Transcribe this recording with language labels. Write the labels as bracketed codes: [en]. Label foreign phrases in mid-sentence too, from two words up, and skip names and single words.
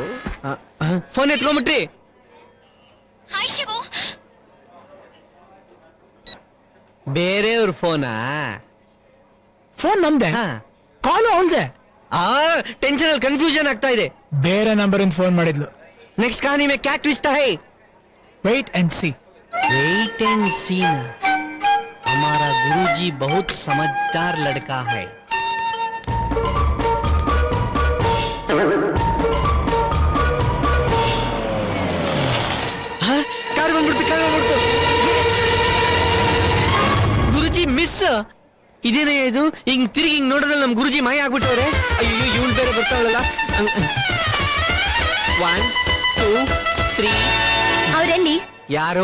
[kn] ಫೋನ್ ಎತ್ಕೊಂಡ್ಬಿಟ್ರಿ? ಹಾಯ್ ಶಿವು. ಬೇರೆಯವ್ರ ಫೋನಾ? ಫೋನ್ ನಂದೆ, ಕಾಲು ಅವಳ್ದೆ. ಟೆನ್ಷನ್ ಅಲ್ಲಿ ಕನ್ಫ್ಯೂಷನ್ ಆಗ್ತಾ ಇದೆ. ಬೇರೆ ನಂಬರ್ ಇಂದ ಫೋನ್ ಮಾಡಿದ್ಲು. [hi] नेक्स्ट कहानी में क्या ट्विस्ट है? [en] wait and see. wait and see. [hi] हमारा गुरुजी बहुत समझदार लड़का है. [kn] कार ಬಂದ್ಬಿಡ್ತು. ಗುರುಜಿ ಮಿಸ್. ಇದೇನೇ ಇದು? ಹಿಂಗ್ ತಿರುಗಿ ಹಿಂಗ್ ನೋಡಿದ್ರೆ ನಮ್ ಗುರುಜಿ ಮಾಯ ಆಗ್ಬಿಟ್ಟವ್ರೆ. ಅಯ್ಯೋ, ಇವಳು ಬೇರೆ ಬರ್ತಾವಳಲ್ಲ. 1 2 3. ಅವರಲ್ಲಿ ಯಾರು?